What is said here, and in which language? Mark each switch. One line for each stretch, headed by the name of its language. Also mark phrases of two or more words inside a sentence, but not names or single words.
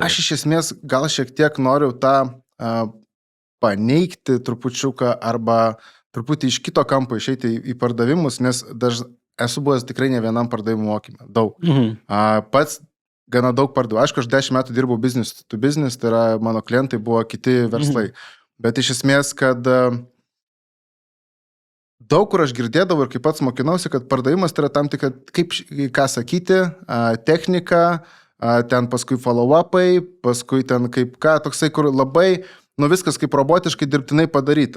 Lithuanian: Aš iš esmės gal šiek tiek noriu tą paneigti trupučiuką arba truputį iš kito kampo išeiti į pardavimus, nes esu buvęs tikrai ne vienam pardavimų mokymą, daug. Pats gana daug pardavau. Aišku, aš 10 metų dirbau
English: business to business,
Lithuanian: tai yra mano klientai buvo kiti verslai. Bet iš esmės, kad daug kur aš girdėdavau ir kaip pats mokinausi, kad pardavimas tai yra tam tik, kaip ką sakyti, technika, ten paskui follow-upai, paskui ten kaip ką, toksai, kur labai viskas kaip robotiškai dirbtinai padaryta.